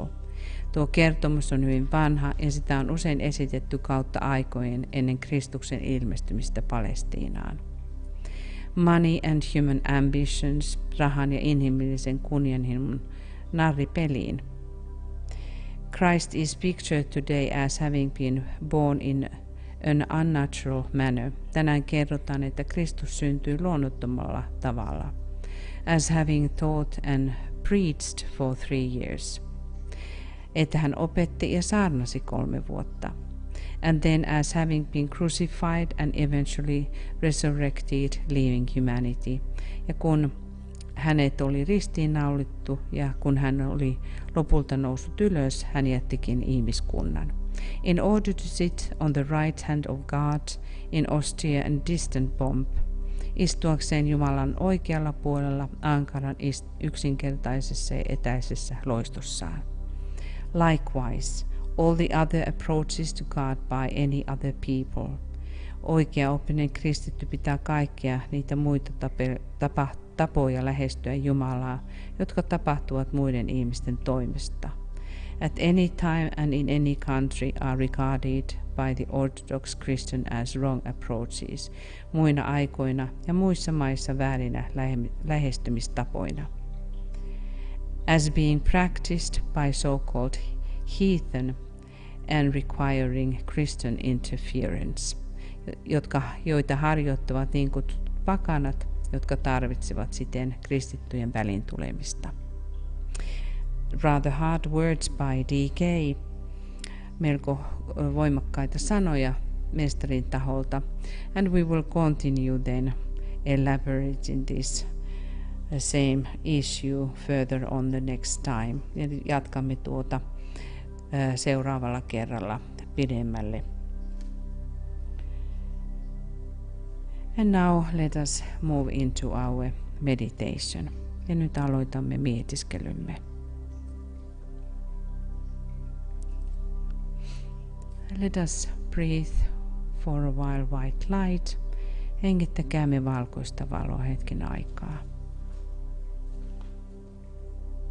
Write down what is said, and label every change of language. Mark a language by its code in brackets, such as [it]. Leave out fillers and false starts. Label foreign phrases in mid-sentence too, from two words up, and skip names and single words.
[fi] Tuo kertomus on hyvin vanha ja sitä on usein esitetty kautta aikojen ennen Kristuksen ilmestymistä Palestiinaan. [en] Money and human ambitions, [fi] rahan ja inhimillisen kunnianhimon narripeliin. [en] Christ is pictured today as having been born in an unnatural manner. [fi] Tänään kerrotaan, että Kristus syntyi luonnottomalla tavalla. [en] As having taught and preached for 3 years. [fi] Että hän opetti ja saarnasi 3 vuotta. [en] And then as having been crucified and eventually resurrected, leaving humanity. [fi] Ja kun hänet oli ristiinnaulittu ja kun hän oli lopulta noussut ylös, hän jättikin ihmiskunnan. [en] In order to sit on the right hand of God in austere and distant pomp, [fi] istuakseen Jumalan oikealla puolella ankaran yksinkertaisessa ja etäisessä loistossaan. [en] Likewise, all the other approaches to God by any other people. [fi] Oikeaoppinen kristitty pitää kaikkia niitä muita tapoja lähestyä Jumalaa, jotka tapahtuvat muiden ihmisten toimesta. [en] At any time and in any country are regarded by the Orthodox Christian as wrong approaches, [fi] muina aikoina ja muissa maissa väärinä lähestymistapoina. [en] As being practiced by so-called heathen and requiring Christian interference, [fi] joita harjoittavat niin kutsutut pakanat, jotka tarvitsevat siten kristittyjen väliin tulemista. [en] Rather hard words by D.K. [fi] Melko voimakkaita sanoja mestarin taholta. [en] And we will continue then elaborating this same issue further on the next time. [fi] Ja jatkamme tuota seuraavalla kerralla pidemmälle. [en] And now let us move into our meditation. [fi] Ja nyt aloitamme mietiskelymme. [en] Let us breathe for a while white light. [fi] Hengittäkäämme valkoista valoa hetken aikaa.